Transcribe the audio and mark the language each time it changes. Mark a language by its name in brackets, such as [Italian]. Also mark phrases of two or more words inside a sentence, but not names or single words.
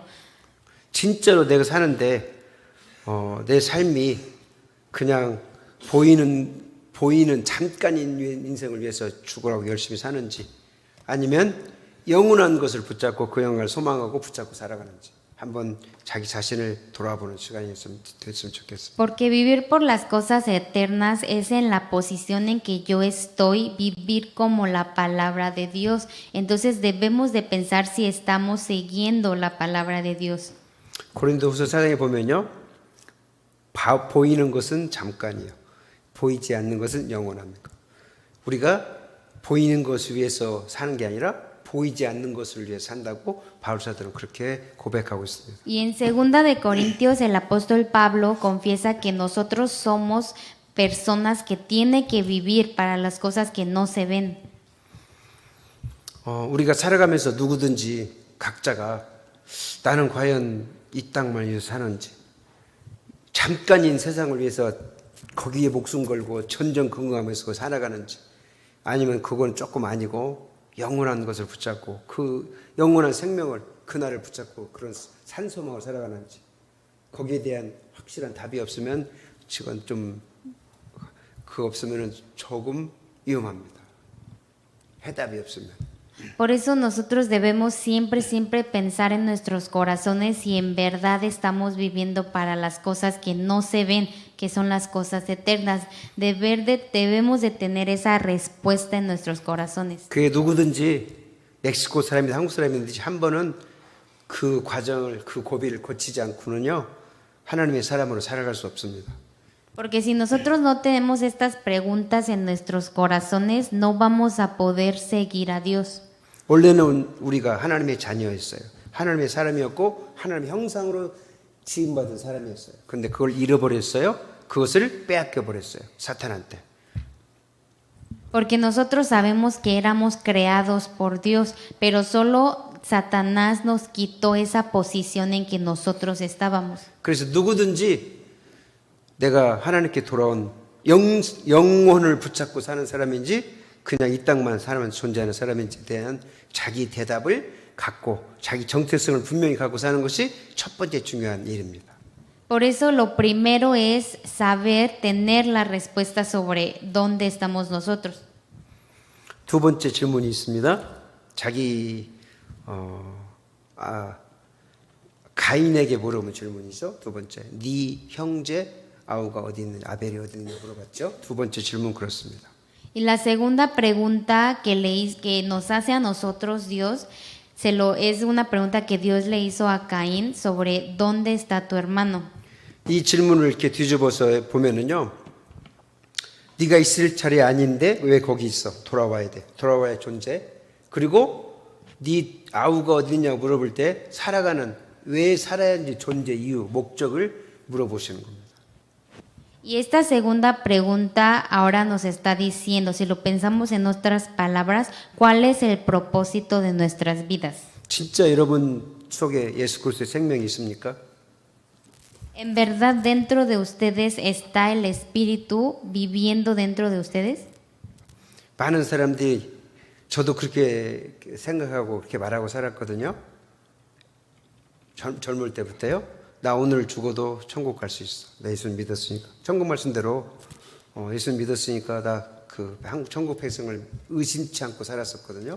[Korean] 진짜로 내가 사는데 내 삶이 그냥 보이는 잠깐인 인생을 위해서 죽으라고 열심히 사는지, 아니면 영원한 것을 붙잡고 그 영광을 소망하고 붙잡고 살아가는지, 한번 자기 자신을 돌아보는 시간이 됐으면 좋겠습니다. [Spanish] Porque vivir por las cosas eternas es en la posición en que yo estoy, vivir como la palabra de Dios. Entonces debemos de pensar si estamos siguiendo la palabra de Dios. [Korean] 고린도후서 4장에 보면요, 보이는 것은 잠깐이요, 보이지 않는 것은 영원합니다. 우리가 보이는 것을 위해서 사는 게 아니라 보이지 않는 것을 위해 산다고 바울사도는 그렇게 고백하고 있습니다. [Spanish] Y en 2 de Corintios el apóstol Pablo confiesa que nosotros somos personas que tienen que vivir para las cosas que no se ven. [Korean] 우리가 살아가면서 누구든지 각자가 나는 과연 이 땅만 위해서 사는지, 잠깐인 세상을 위해서 거기에 목숨 걸고 전전긍긍하면서 살아가는지, 아니면 그건 조금 아니고 영원한 것을 붙잡고 그 영원한 생명을, 그날을 붙잡고 그런 산소망을 살아가는지, 거기에 대한 확실한 답이 없으면 지금 좀 그 없으면 조금 위험합니다. 해답이 없으면. [Spanish] Por eso nosotros debemos siempre pensar en nuestros corazones si en verdad estamos viviendo para las cosas que no se ven, que son las cosas eternas. Debemos de tener esa respuesta en nuestros corazones. [Korean] 그게 누구든지 멕시코 사람이든 한국 사람이든지 한 번은 그 과정을, 그 고비를 거치지 않고는요, 하나님의 사람으로 살아갈 수 없습니다. [Spanish] Porque si nosotros no tenemos estas preguntas en nuestros corazones, no vamos a poder seguir a Dios. [Korean] 원래는 우리가 하나님의 자녀였어요. 하나님의 사람이었고 하나님의 형상으로 지음받은 사람이었어요. 그런데 그걸 잃어버렸어요. 그것을 빼앗겨 버렸어요, 사탄한테. [Spanish] Porque nosotros sabemos que éramos creados por Dios, pero solo Satanás nos quitó esa posición en que nosotros estábamos. [Korean] 그래서 누구든지 내가 하나님께 돌아온 영혼을 붙잡고 사는 사람인지 그냥 이 땅만 살아만 존재하는 사람인지에 대한 자기 대답을 갖고 자기 정체성을 분명히 갖고 사는 것이 첫 번째 중요한 일입니다. [Spanish] Por eso lo primero es saber tener la respuesta sobre dónde estamos nosotros. [Korean] 두 번째 질문이 있습니다. 자기 가인에게 물어본 질문이죠. 두 번째, 네 형제 아우가 어디 있느냐, 아벨이 어디 있느냐 물어봤죠. 두 번째 질문 그렇습니다. [Spanish] Y la segunda pregunta que nos hace a nosotros Dios, es una pregunta que Dios le hizo a Caín sobre dónde está tu hermano. [Korean] 이 질문을 이렇게 뒤집어서 보면은요, 네가 있을 자리 아닌데 왜 거기 있어? 돌아와야 돼. 돌아와야 존재. 그리고 네 아우가 어디냐고 물어볼 때 살아가는, 왜 살아야 하는지 존재 이유, 목적을 물어보시는 겁니다. [Spanish] Y esta segunda pregunta ahora nos está diciendo, si lo pensamos en otras palabras, ¿cuál es el propósito de nuestras vidas? [Korean] 진짜 여러분 속에 예수 그리스도의 생명이 있습니까? [Spanish] ¿En verdad dentro de ustedes está el Espíritu viviendo dentro de ustedes? [Korean] 많은 사람들이, 저도 그렇게 생각하고 그렇게 말하고 살았거든요. 젊을 때부터요. 나 오늘 죽어도 천국 갈 수 있어. 나 예수님 믿었으니까. 천국 말씀대로 예수님 믿었으니까 나 그 한국 천국 백성을 의심치 않고 살았었거든요.